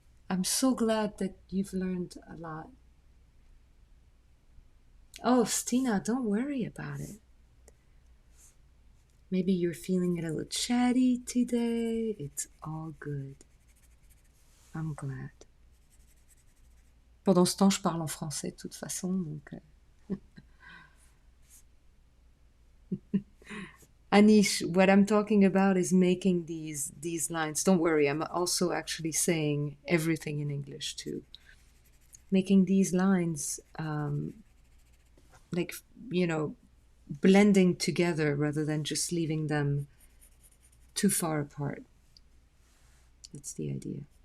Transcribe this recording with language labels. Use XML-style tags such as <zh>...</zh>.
<en>I'm so glad that you've learned a lot. Oh, Stina, don't worry about it. Maybe you're feeling a little chatty today. It's all good. I'm glad.</en> <fr>Pendant ce temps, je parle en français de toute façon, donc.</fr> <en>Anish, what I'm talking about is making these lines. Don't worry, I'm also actually saying everything in English too. Making these lines, like you know, blending together rather than just leaving them too far apart. That's the idea.</en>